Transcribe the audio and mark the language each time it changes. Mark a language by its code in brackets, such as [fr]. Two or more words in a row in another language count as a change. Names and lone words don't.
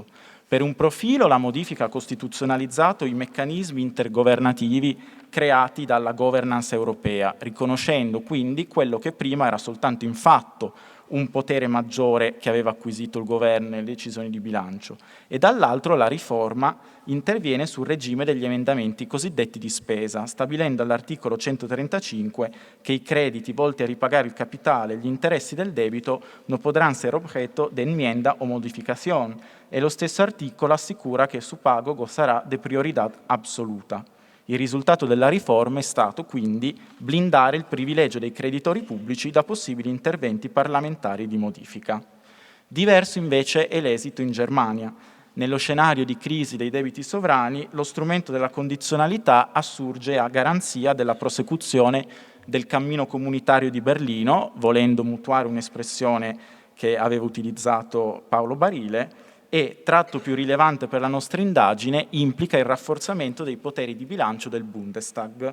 [it] Per un profilo, la modifica ha costituzionalizzato i meccanismi intergovernativi creati dalla governance europea, riconoscendo quindi quello che prima era soltanto in fatto un potere maggiore che aveva acquisito il governo nelle decisioni di bilancio, e dall'altro la riforma interviene sul regime degli emendamenti cosiddetti di spesa, stabilendo all'articolo 135 che i crediti volti a ripagare il capitale e gli interessi del debito non [es] podrán ser objeto de enmienda o modificación, [it] e lo stesso articolo assicura che [es] su pago gozará de prioridad absoluta. [it] Il risultato della riforma è stato quindi blindare il privilegio dei creditori pubblici da possibili interventi parlamentari di modifica. Diverso invece è l'esito in Germania. Nello scenario di crisi dei debiti sovrani, lo strumento della condizionalità assurge a garanzia della prosecuzione del cammino comunitario di Berlino, volendo mutuare un'espressione che aveva utilizzato Paolo Barile, e, tratto più rilevante per la nostra indagine, implica il rafforzamento dei poteri di bilancio del Bundestag.